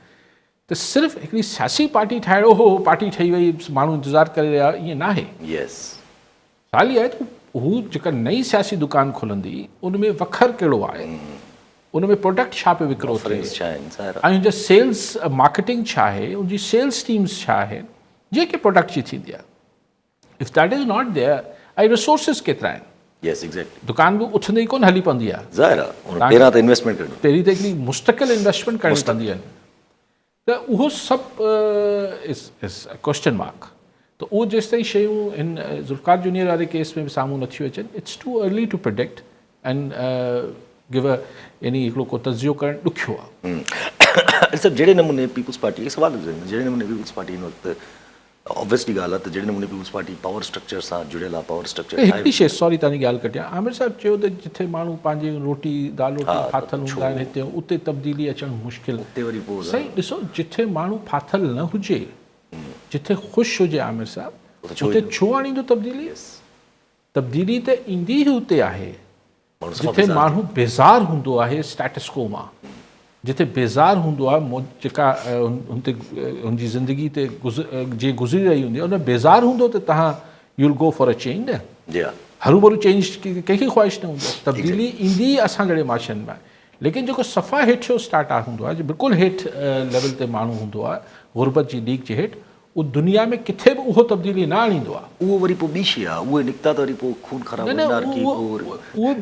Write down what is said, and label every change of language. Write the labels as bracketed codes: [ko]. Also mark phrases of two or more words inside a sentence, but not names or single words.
[sd] त सिर्फ़ु हिकिड़ी सियासी पार्टी ठाहियो हो, पार्टी ठही वई, माण्हू इंतज़ारु करे रहिया, ईअं न आहे। साल इहा आहे त हू जेका नई सियासी दुकान खुलंदी उन में वखर कहिड़ो आहे, उन में प्रोडक्ट छा पियो विकिरो थिए, ऐं उनजा [en] sales marketing [sd] छा आहे, उनजी [en] sales teams [sd] छा आहिनि जेके प्रोडक्ट जी थींदी आहे। [en] if that is not there, [sd] ऐं रिसोर्सिस केतिरा आहिनि, दुकान बि उथंदे ई कोन हली पवंदी आहे। पहिरीं त हिकिड़ी मुस्तक़िल इन्वेस्टमेंट करणी पवंदी आहे। त उहो सभु [en] question mark. [sd] त उहो जेसि ताईं शयूं हिन ज़ुल्फ़िकार जूनियर वारे केस में बि साम्हूं नथियूं अचनि, [en] it's too early to predict and give a [sd] यानी हिकिड़ो को तज़ियो करणु ॾुखियो आहे। सर जहिड़े नमूने पीपल्स पार्टी खे सवाल जहिड़े नमूने पीपल्स पार्टी हिन वक़्तु ऑब्वियसली ॻाल्हि आहे त जहिड़े नमूने पीपल्स पार्टी [en] power structure [sd] सां जुड़ियल आहे, [en] power structure [sd] हिकिड़ी शइ सॉरी तव्हांजी ॻाल्हि कटिया, आमिर साहिबु चयो त जिथे माण्हू पंहिंजी रोटी दाल रोटी फाथल हूंदा आहिनि हिते उते तब्दीली अचणु मुश्किल। सही ॾिसो, जिथे माण्हू फाथल न हुजे, जिथे ख़ुशि हुजे आमिर साहिबु, उते छो आणींदो तब्दीली? तब्दीली त ईंदी ई उते आहे जिथे माण्हू बेज़ार हूंदो आहे [en] status quo [sd] मां, जिथे बेज़ार हूंदो आहे जेका हुते हुनजी ज़िंदगी ते जीअं गुज़री रही हूंदी आहे, उन बेज़ार हूंदो त तव्हां [en] you'll go for a change [sd] न। हरू भरू चेंज कंहिंखे ख़्वाहिश न हूंदी आहे। तब्दीली ईंदी असां जहिड़े माशरनि में, लेकिन जेको सफ़ा हेठियो स्टार्ट हूंदो आहे, बिल्कुलु हेठि लेवल ते माण्हू हूंदो आहे गुरबत जी लीक जे हेठि, उहो दुनिया में किथे बि उहो तब्दीली न आणींदो आहे। उहो वरी पोइ ॿी शइ आहे, उहे निकिता त वरी पोइ खून ख़राब